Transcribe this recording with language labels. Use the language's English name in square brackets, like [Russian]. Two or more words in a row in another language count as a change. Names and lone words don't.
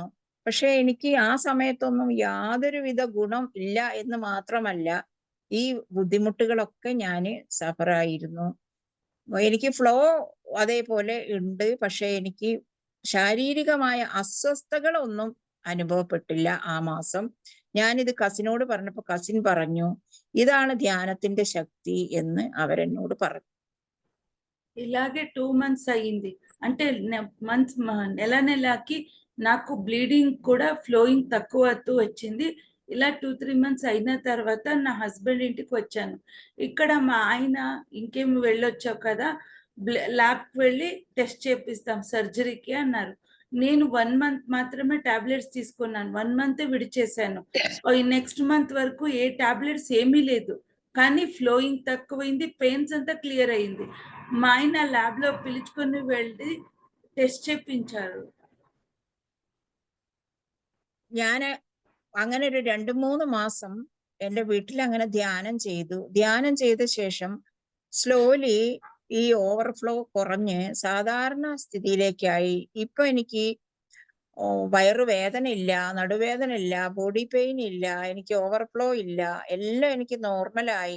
[Malayalam] പക്ഷെ എനിക്ക് ആ സമയത്തൊന്നും യാതൊരുവിധ ഗുണം ഇല്ല എന്ന് മാത്രമല്ല, ഈ ബുദ്ധിമുട്ടുകളൊക്കെ ഞാൻ സഫറായിരുന്നു. എനിക്ക് ഫ്ലോ അതേപോലെ ഉണ്ട്, പക്ഷെ എനിക്ക് ശാരീരികമായ അസ്വസ്ഥതകളൊന്നും അനുഭവപ്പെട്ടില്ല ആ മാസം. ഞാനിത് കസിനോട് പറഞ്ഞപ്പോൾ കസിൻ പറഞ്ഞു, ഇതാണ് ധ്യാനത്തിന്റെ ശക്തി എന്ന് അവരെന്നോട് പറഞ്ഞു. [Telugu] ఇలాగే 2 months అయ్యింది. అంటే నెలకి నాకు బ్లీడింగ్ కూడా ఫ్లోయింగ్ తక్కువ అవుతూ వచ్చింది. ఇలా 2-3 months అయిన తర్వాత నా హస్బెండ్ ఇంటికి వచ్చాను. ఇక్కడ మా ఆయన, ఇంకేం వెళ్ళొచ్చావు కదా, ల్యాబ్కి వెళ్ళి టెస్ట్ చేపిస్తాం సర్జరీకి అన్నారు. నేను 1 month మాత్రమే టాబ్లెట్స్ తీసుకున్నాను. 1 month విడిచేశాను. [English] next month [Telugu] వరకు ఏ టాబ్లెట్స్ ఏమీ లేదు, కానీ ఫ్లోయింగ్ తక్కువైంది, పెయిన్స్ అంతా క్లియర్ అయింది. మా ఆయన ల్యాబ్ లో పిలుచుకొని వెళ్ళి టెస్ట్ చేపించారు. [Malayalam] ഞാൻ അങ്ങനെ ഒരു 2-3 മാസം എൻ്റെ വീട്ടിൽ അങ്ങനെ ധ്യാനം ചെയ്തു. ധ്യാനം ചെയ്ത ശേഷം സ്ലോലി ഈ ഓവർഫ്ലോ കുറഞ്ഞ് സാധാരണ സ്ഥിതിയിലേക്കായി. ഇപ്പൊ എനിക്ക് വയറുവേദന ഇല്ല, നടുവേദന ഇല്ല, [English] body pain [Malayalam] ഇല്ല, എനിക്ക് ഓവർഫ്ലോ ഇല്ല, എല്ലാം എനിക്ക് നോർമലായി.